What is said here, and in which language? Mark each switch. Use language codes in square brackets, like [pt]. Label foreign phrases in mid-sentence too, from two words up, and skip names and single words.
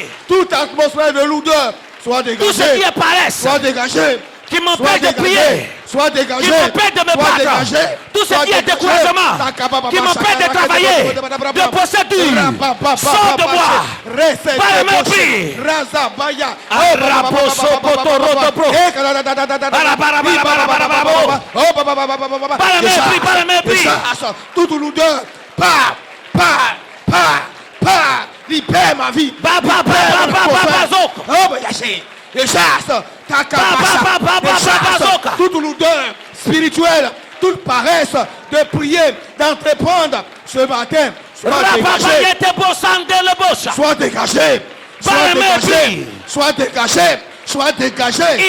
[fr] toute atmosphère de lourdeur, soit Tout ce qui dégagé, est paresse. soit dégagé. Qui m'empêche de prier. Sois dégagé. Qui m'empêche de me Sois battre. dégagé. Tout ce Sois qui est dégagé. découragement. Qui m'empêche de travailler. De procédure. Sors de moi. Par les mains, prie. Razabaya. Araposo, poto, roto, pro. Bara, bara, bara, bara, bara, bara, Par les mains, prie, par les mains, prie. Toute lourdeur. Pas. Libère ma vie. Ba, ba, ba, ba, ba, ba, ba, zoko. Oh, bah, yaché. Je chasse ta capacité. ba, ba, ba, Je chasse zoka. toute lourdeur spirituelle, toute paresse de prier, d'entreprendre ce matin. Sois dégagé. Rapapayete bosande le bosa. Sois dégagé. Sois Par les mains, dégagé. prie. Sois dégagé. Sois dégagé.